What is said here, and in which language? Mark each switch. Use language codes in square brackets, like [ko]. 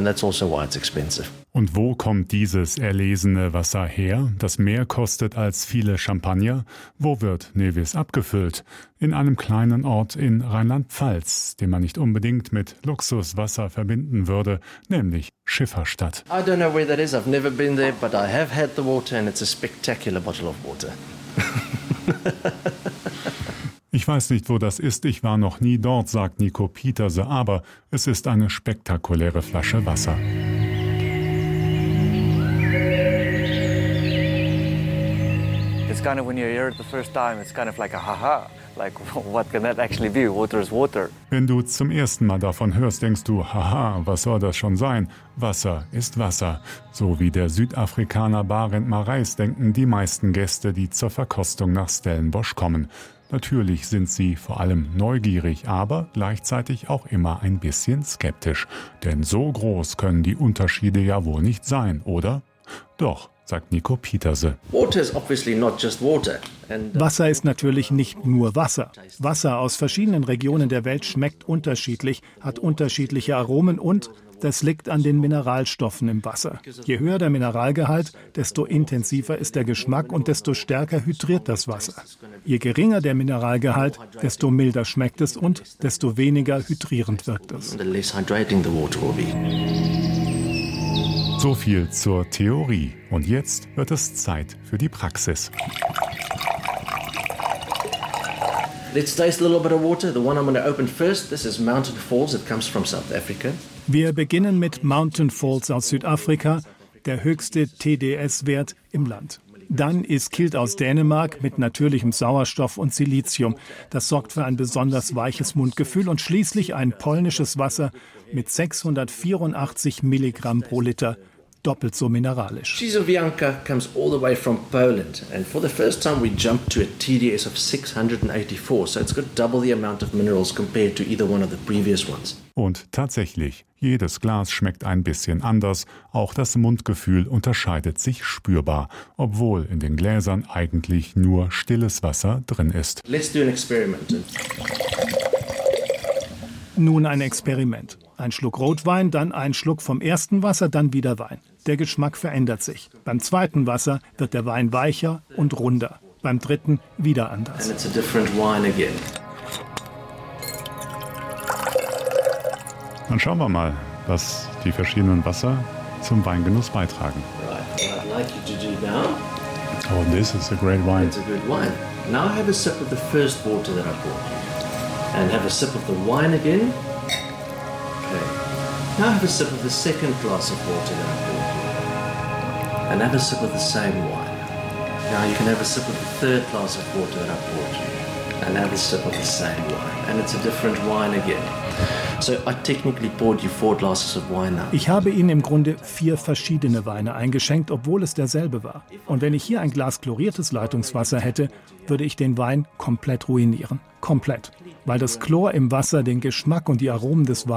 [de] Und wo kommt dieses erlesene Wasser her, das mehr kostet als viele Champagner? Wo wird Nevis abgefüllt? In einem kleinen Ort in Rheinland-Pfalz, den man nicht unbedingt mit Luxuswasser verbinden würde, nämlich Schifferstadt. [en] I don't know where that is. I've never been there, but I have had the water and it's a spectacular bottle of water. [de] Ich weiß nicht, wo das ist, ich war noch nie dort, sagt Nico Pieterse, aber es ist eine spektakuläre Flasche Wasser. [en] It's kind of when you hear it the first time, it's kind of like a haha. Like, what can that actually be? Water is water. [de] Wenn du zum ersten Mal davon hörst, denkst du, haha, was soll das schon sein? Wasser ist Wasser. So wie der Südafrikaner Barend Marais denken die meisten Gäste, die zur Verkostung nach Stellenbosch kommen. Natürlich sind sie vor allem neugierig, aber gleichzeitig auch immer ein bisschen skeptisch. Denn so groß können die Unterschiede ja wohl nicht sein, oder? Doch, sagt Nico Pieterse. Wasser ist natürlich nicht nur Wasser. Wasser aus verschiedenen Regionen der Welt schmeckt unterschiedlich, hat unterschiedliche Aromen und das liegt an den Mineralstoffen im Wasser. Je höher der Mineralgehalt, desto intensiver ist der Geschmack und desto stärker hydriert das Wasser. Je geringer der Mineralgehalt, desto milder schmeckt es und desto weniger hydrierend wirkt es. So viel zur Theorie. Und jetzt wird es Zeit für die Praxis. [en] Let's taste a little bit of water. The one I'm going to open first, this is Mountain Falls. It comes from South Africa. [de] Wir beginnen mit Mountain Falls aus Südafrika, der höchste TDS-Wert im Land. Dann ist Kilt aus Dänemark mit natürlichem Sauerstoff und Silizium. Das sorgt für ein besonders weiches Mundgefühl. Und schließlich ein polnisches Wasser mit 684 Milligramm pro Liter, doppelt so mineralisch. [en] Czyżowianka comes all the way from Poland. And for the first time we jump to a TDS of 684. So it's got double the amount of minerals compared to either one of the previous ones. [de] Und tatsächlich, jedes Glas schmeckt ein bisschen anders. Auch das Mundgefühl unterscheidet sich spürbar, obwohl in den Gläsern eigentlich nur stilles Wasser drin ist. [en] Let's do an experiment. [de] Nun ein Experiment. Ein Schluck Rotwein, dann ein Schluck vom ersten Wasser, dann wieder Wein. Der Geschmack verändert sich. Beim zweiten Wasser wird der Wein weicher und runder. Beim dritten wieder anders. [en] And it's a different wine again. [de] Dann schauen wir mal, was die verschiedenen Wasser zum Weingenuss beitragen. [en] Oh, this is a great wine. It's a good wine. Now have a sip of the first water that I brought you. And have a sip of the wine again. Okay. Now have a sip of the second glass of water that I brought you. And have a sip of the same wine. Now you can have a sip of the third glass of water that I brought you. And have a sip of the same wine. And it's a different wine again. So I technically poured you four glasses of wine now. [de] Ich habe Ihnen im Grunde vier verschiedene Weine eingeschenkt, obwohl es derselbe war. Und wenn ich hier ein Glas chloriertes Leitungswasser hätte, würde ich den Wein komplett ruinieren. Komplett. Weil das Chlor im Wasser den Geschmack und die Aromen des Weins